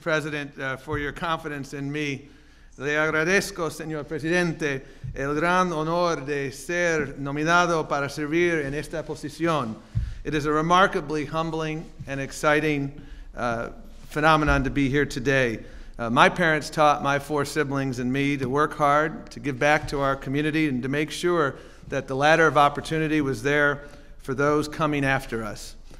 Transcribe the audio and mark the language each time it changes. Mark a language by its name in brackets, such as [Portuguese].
[English] President, for your confidence in me. [Spanish] Le agradezco, señor presidente, el gran honor de ser nominado para servir en esta posición. [English] It is a remarkably humbling and exciting phenomenon to be here today. My parents taught my 4 siblings and me to work hard, to give back to our community, and to make sure that the ladder of opportunity was there for those coming after us.